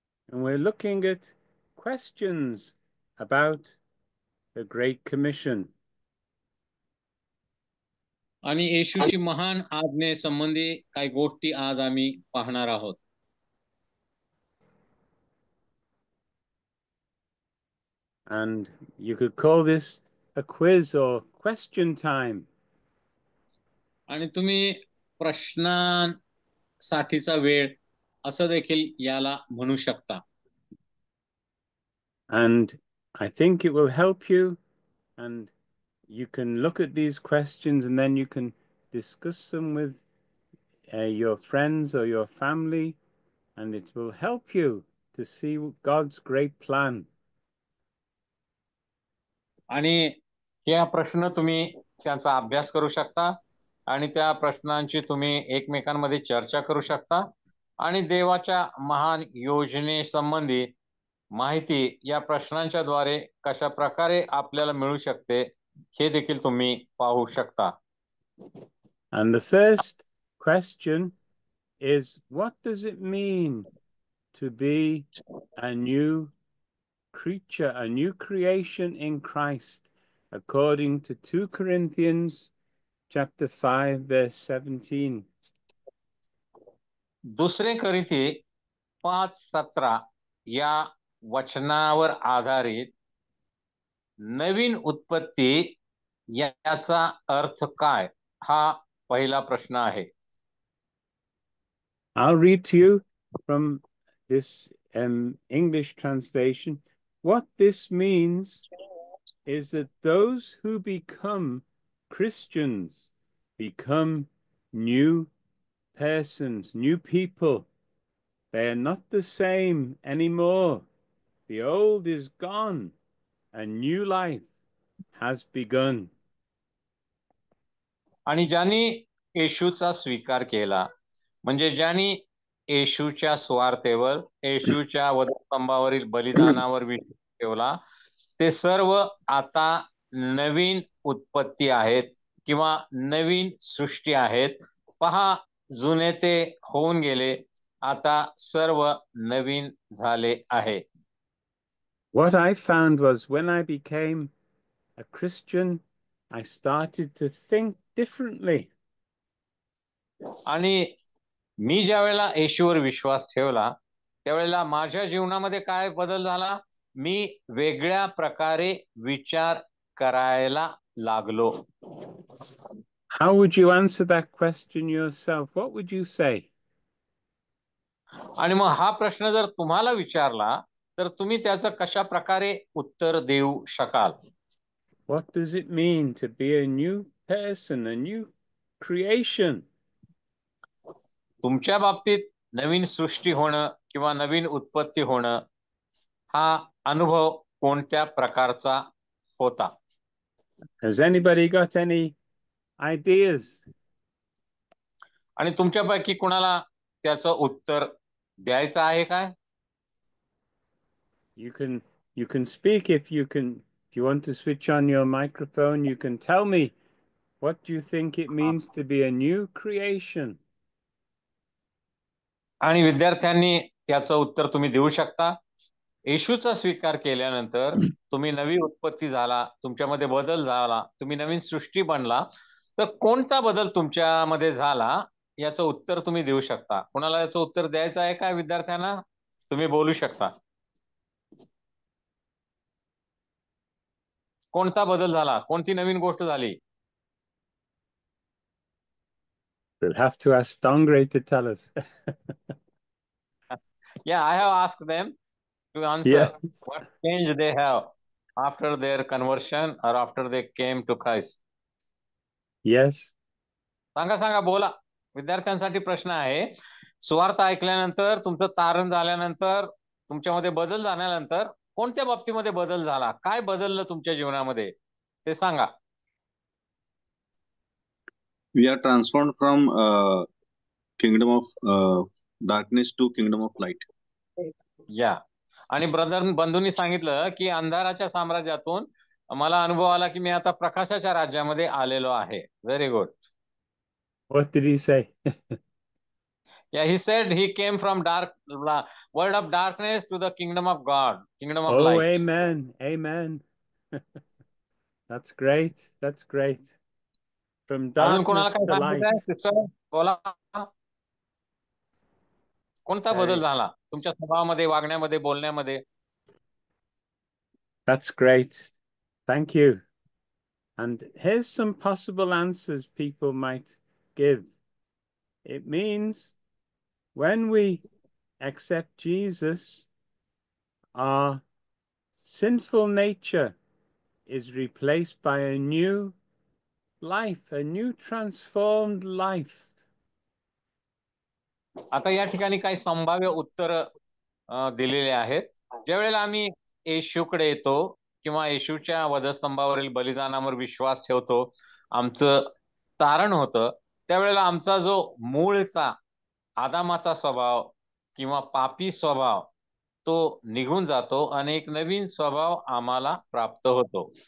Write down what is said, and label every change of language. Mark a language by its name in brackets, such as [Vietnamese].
[English] And we're looking at questions about the Great Commission. [Marathi] आणि येशूची महान आज्ञे संबंधी काही गोष्टी आज आम्ही पाहणार आहोत. [English] And you could call this a quiz or question time. [Marathi] आणि तुम्ही प्रश्नांसाठीचा वेळ असं देखील याला म्हणू शकता. [English] And I think it will help you, and you can look at these questions and then you can discuss them with your friends or your family, and it will help you to see God's great plan. [Marathi] आणि या प्रश्न तुम्ही त्यांचा अभ्यास करू शकता आणि त्या प्रश्नांची तुम्ही एकमेकांमध्ये चर्चा करू शकता आणि देवाच्या महान योजनेसंबंधी माहिती या प्रश्नांच्या द्वारे कशा प्रकारे आपल्याला मिळू शकते हे देखील तुम्ही पाहू शकता. [English] And the first question is, what does it mean to be a new creature, a new creation in Christ, according to 2 Corinthians chapter 5, verse 17? [Marathi] दुसरे करिती 5:17 या वचनावर आधारित नवीन उत्पत्ती याचा अर्थ काय, हा पहिला प्रश्न आहे. [English] I'll read to you from this English translation. What this means is that those who become Christians become new persons, new people. They are not the same anymore. The old is gone. A new life has begun. [Marathi] आणि ज्यांनी येशूचा स्वीकार केला, म्हणजे ज्यांनी येशूच्या स्वार्थेवर, येशूच्या वधस्तंभावरील बलिदानावर विश्वास ठेवला, ते सर्व आता नवीन उत्पत्ती आहेत किंवा नवीन सृष्टी आहेत. पहा, जुने ते होऊन गेले, आता सर्व नवीन झाले आहे. [English] What I found was when I became a Christian, I started to think differently. [Marathi] आणि मी ज्या वेळेला येशूवर विश्वास ठेवला, त्यावेळेला माझ्या जीवनामध्ये काय बदल झाला? मी वेगळ्या प्रकारे विचार करायला लागलो. [English] How would you answer that question yourself? What would you say? [Marathi] आणि मग हा प्रश्न जर तुम्हाला विचारला, तर तुम्ही त्याचं कशा प्रकारे उत्तर देऊ शकाल? [English] What does it mean to be a new person, a new creation? [Marathi] तुमच्या बाबतीत नवीन सृष्टी होणं किंवा नवीन उत्पत्ती होणं हा अनुभव कोणत्या प्रकारचा होता? [English] Has anybody got any ideas? [Marathi] आणि तुमच्यापैकी कुणाला त्याचं उत्तर द्यायचं आहे काय? [English] You can speak if you want to switch on your microphone, you can tell me what do you think it means to be a new creation? [Marathi] आणि विद्यार्थ्यांनी त्याचं उत्तर तुम्ही देऊ शकता. येशूचा स्वीकार केल्यानंतर तुम्ही नवी उत्पत्ती झाला, तुमच्यामध्ये बदल झाला, तुम्ही नवीन सृष्टी बनला, तर कोणता बदल तुमच्यामध्ये झाला याचं उत्तर तुम्ही देऊ शकता. कोणाला याचं उत्तर द्यायचं आहे का विद्यार्थ्यांना? तुम्ही बोलू शकता. कोणता बदल झाला? कोणती नवीन गोष्ट झाली? [English] We'll have to ask Stongray to tell us. Yeah, I have asked them to answer. Yes. What change they have after their conversion or after they came to Christ. Yes. [Marathi] सांगा, बोला. विद्यार्थ्यांसाठी प्रश्न आहे. सुवार्ता ऐकल्यानंतर, तुमचं तारण झाल्यानंतर, तुमच्यामध्ये बदल झाल्यानंतर कोणत्या बाबतीमध्ये बदल झाला? काय बदललं तुमच्या जीवनामध्ये ते सांगा. [English] We are transformed from kingdom of darkness to kingdom of light. [Marathi] या आणि बंधूंनी सांगितलं की अंधाराच्या साम्राज्यातून मला अनुभव आला की मी आता प्रकाशाच्या राज्यामध्ये आलेलो आहे. [English] Very good. What did he say? Yeah, he said he came from world of darkness to the kingdom of God, kingdom of light. Oh, amen. Amen. That's great. That's great. From [Marathi] अजून कोणाला [English] darkness [Marathi] काय [English] to light. [Marathi] सांगायचं sister? बोला. कोणता बदल झाला तुमच्या स्वभावामध्ये, वागण्यामध्ये, बोलण्यामध्ये? [English] That's great. Thank you. And here's some possible answers people might give. It means when we accept Jesus, our sinful nature is replaced by a new life, a new transformed life. [Marathi] आता या ठिकाणी काही संभाव्य उत्तर दिलेले आहेत. ज्या वेळेला आम्ही येशूकडे येतो किंवा येशूच्या वधस्तंभावरील बलिदानावर विश्वास ठेवतो, आमचं तारण होतं, त्यावेळेला आमचा जो मूळचा आदामाचा स्वभाव किंवा पापी स्वभाव तो निघून जातो आणि एक नवीन स्वभाव आम्हाला प्राप्त होतो.